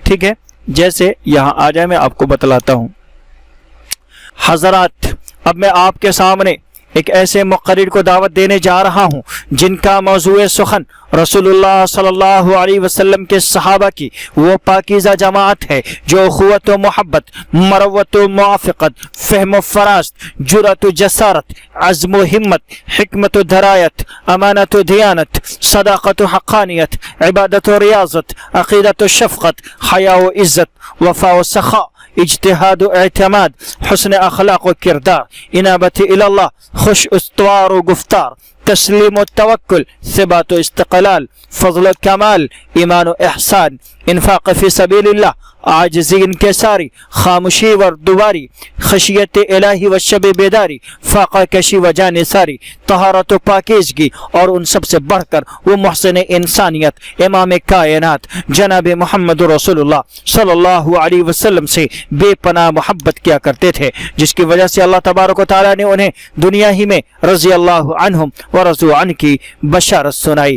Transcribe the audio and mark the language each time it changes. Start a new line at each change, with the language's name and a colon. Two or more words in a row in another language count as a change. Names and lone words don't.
Urdu: ٹھیک ہے، جیسے یہاں آ جائے، میں آپ کو بتلاتا ہوں. حضرات، اب میں آپ کے سامنے ایک ایسے مقرر کو دعوت دینے جا رہا ہوں جن کا موضوع سخن رسول اللہ
Arabic: صلی اللہ علیہ وسلم
Urdu: کے صحابہ کی وہ پاکیزہ جماعت ہے جو اخوت و محبت، مروت و موافقت، فہم و فراست، جرأت و جسارت، عزم و ہمت، حکمت و درایت، امانت و دیانت، صداقت و حقانیت، عبادت و ریاضت، عقیدت و شفقت، حیا و عزت، وفا و سخا، اجتہاد و اعتماد، حسن اخلاق و کردار، انابت اللہ، خوش استوار و گفتار، تسلیم و توکل، ثبات و استقلال، فضل و کمال، ایمان و احسان، انفاق
Arabic: فی سبیل اللہ،
Urdu: عاجزی انکساری، خاموشی و دواری، خشیت الہی و شب بیداری، فاقہ کشی و جانثاری، طہارت و پاکیزگی، اور ان سب سے بڑھ کر وہ محسن انسانیت امام کائنات جناب محمد رسول اللہ
Arabic: صلی اللہ علیہ وسلم
Urdu: سے بے پناہ محبت کیا کرتے تھے، جس کی وجہ سے اللہ تبارک و تعالیٰ نے انہیں دنیا ہی میں
Arabic: رضی اللہ عنہم ورضوا عنہ
Urdu: کی بشارت سنائی.